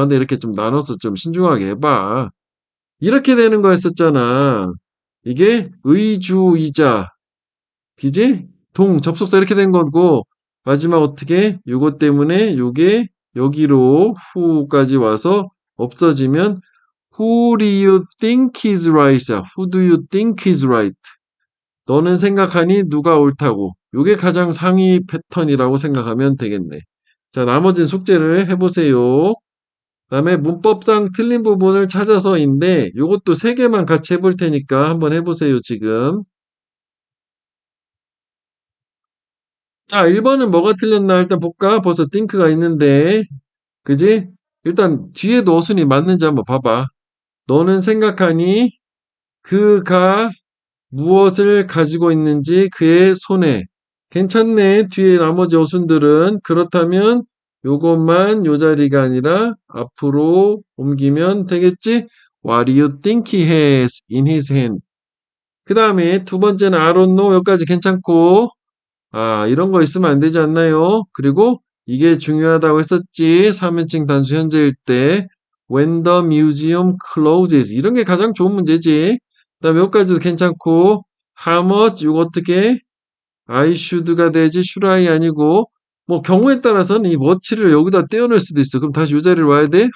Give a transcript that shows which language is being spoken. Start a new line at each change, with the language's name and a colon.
Korean: 근데 이렇게 좀 나눠서 좀 신중하게 해봐. 이렇게 되는 거였었잖아. 이게 의주이자 그지? 접속사 이렇게 된 거고 마지막 어떻게 요거 때문에 요게 여기로 후까지 와서 없어지면
English: Who do you think is right
Korean: 이야.
English: Who do you think is right?
Korean: 너는 생각하니 누가 옳다고. 요게 가장 상위 패턴이라고 생각하면 되겠네. 자, 나머진 숙제를 해보세요. 그다음에 문법상 틀린 부분을 찾아서인데 요것도 세 개만 같이 해볼 테니까 한번 해보세요, 지금. 자, 1번은 뭐가 틀렸나 일단 볼까? 벌써 think가 있는데, 그지? 일단 뒤에도 어순이 맞는지 한번 봐봐. 너는 생각하니 그가 무엇을 가지고 있는지 그의 손에. 괜찮네. 뒤에 나머지 어순들은. 그렇다면 요것만 요 자리가 아니라 앞으로 옮기면 되겠지?
English: What do you think he has in his hand?
Korean: 그 다음에 두 번째는
English: I don't know.
Korean: 여기까지 괜찮고. 아, 이런 거 있으면 안 되지 않나요? 그리고 이게 중요하다고 했었지. 3인칭 단수 현재일 때
English: when the museum closes
Korean: 이런 게 가장 좋은 문제지. 그다음에 여기까지도 괜찮고
English: how much
Korean: 이거 어떻게
English: I should
Korean: 가 되지
English: should I
Korean: 아니고 뭐 경우에 따라서는 이 what를 여기다 떼어낼 수도 있어. 그럼 다시 이 자리를 와야 돼.